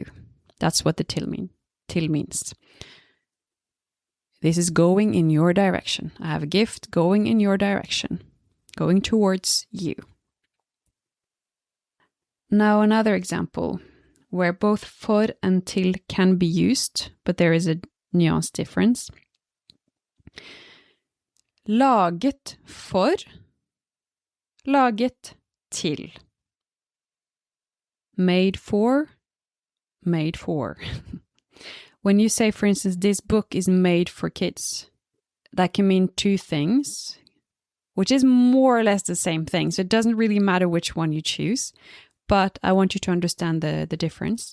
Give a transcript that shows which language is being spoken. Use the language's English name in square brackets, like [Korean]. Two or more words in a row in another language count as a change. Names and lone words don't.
[English] That's what the till means. This is going in your direction. I have a gift going in your direction, going towards you. Now another example where both for and till can be used, but there is a nuance difference. [Norwegian] Laget for, laget til. [English] Made for, made for. When you say, for instance, this book is made for kids, that can mean two things, which is more or less the same thing. So it doesn't really matter which one you choose, but I want you to understand the difference.